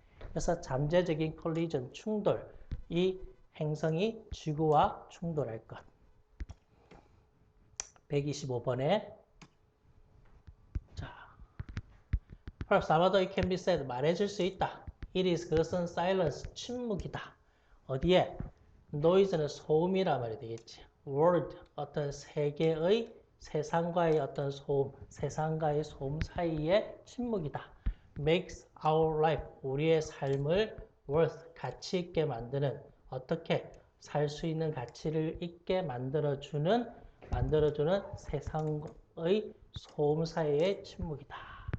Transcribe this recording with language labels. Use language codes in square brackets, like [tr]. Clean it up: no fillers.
[ko] 그래서 잠재적인 collision, 충돌. 이 행성이 지구와 충돌할 것. 125번에 Perhaps 아마도 [en] it can be said, [ko] 말해줄 수 있다. [en] It is, [ko] 그것은 [en] silence, [ko] 침묵이다. 어디에? noise는 소음이라 말이 되겠지. world, 어떤 세계의, 세상과의 어떤 소음, 세상과의 소음 사이의 침묵이다. [en] makes our life, [ko] 우리의 삶을 worth, 가치 있게 만드는, 어떻게 살 수 있는 가치를 있게 만들어주는 세상의 소음 사이의 침묵이다.